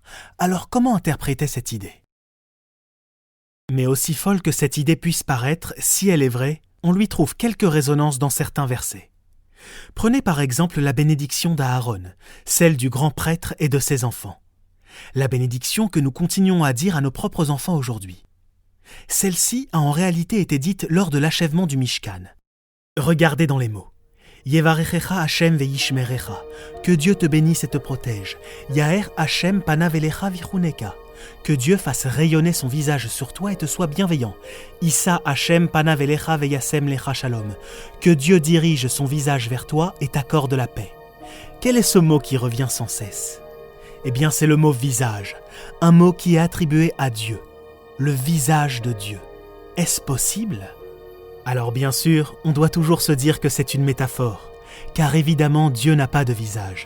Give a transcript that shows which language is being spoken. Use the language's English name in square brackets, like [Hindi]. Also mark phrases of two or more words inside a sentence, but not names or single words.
[French] Alors comment interpréter cette idée ? Mais aussi folle que cette idée puisse paraître, si elle est vraie, on lui trouve quelques résonances dans certains versets. Prenez par exemple la bénédiction d'Aaron, celle du grand prêtre et de ses enfants. La bénédiction que nous continuons à dire à nos propres enfants aujourd'hui. Celle-ci a en réalité été dite lors de l'achèvement du Mishkan. Regardez dans les mots. [Hebrew] יברכך השם וישמרך, [French] que Dieu te bénisse et te protège. [Hebrew] יאר השם פניו אליך ויחנך, [French] que Dieu fasse rayonner son visage sur toi et te soit bienveillant. [Hebrew] ישא השם פניו אליך וישם לך שלום, [French] que Dieu dirige son visage vers toi et t'accorde la paix. Quel est ce mot qui revient sans cesse ? Eh bien, c'est le mot visage, un mot qui est attribué à Dieu, le visage de Dieu. Est-ce possible ? Alors bien sûr, on doit toujours se dire que c'est une métaphore, car évidemment Dieu n'a pas de visage.